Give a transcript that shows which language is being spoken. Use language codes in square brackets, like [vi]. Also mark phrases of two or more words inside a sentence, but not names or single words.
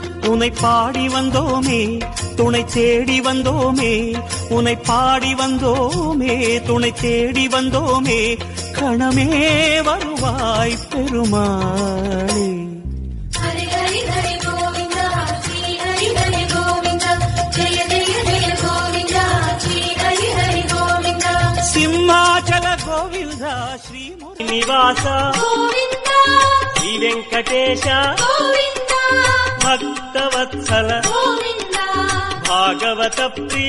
[ta] உன்னை பாடி வந்தோமே துணை தேடி வந்தோமே உன்னை பாடி வந்தோமே துணை தேடி வந்தோமே கணமே வருவாய் பெருமாளே ஹரி ஹரி ஹரி கோவிந்தா ஸ்ரீ ஹரி ஹரி கோவிந்தா ஜெய ஜெய ஜெய கோவிந்தா ஸ்ரீ ஹரி ஹரி கோவிந்தா [te] సింహాచల గోవింద శ్రీ నివాస [ta] கோவிந்தா [te] శ్రీ వెంకటేశ [ta] கோவிந்தா [te] భక్తవత్సల [ta] கோவிந்தா [te] భాగవత ప్రియ